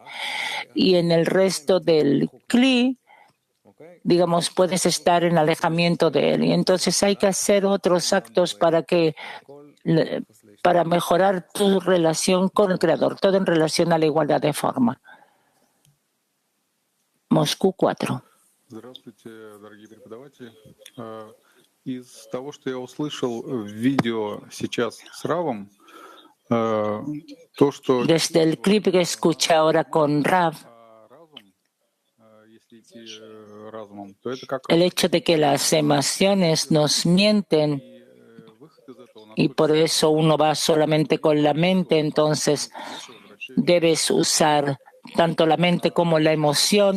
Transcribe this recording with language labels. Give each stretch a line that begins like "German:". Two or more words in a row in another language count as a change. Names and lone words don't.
Spanish: Y en el resto del CLI, digamos, puedes estar en alejamiento de él. Y entonces hay que hacer otros actos para mejorar tu relación con el Creador, todo en relación a la igualdad de forma. Moscú 4.
Russian: Здравствуйте, дорогие преподаватели. Из того, что я услышал в видео сейчас с Равом, то, что...
Spanish: Desde el clip que escuché ahora con Rav, el hecho de que las emociones nos mienten y por eso uno va solamente con la mente, entonces debes usar tanto la mente como la emoción.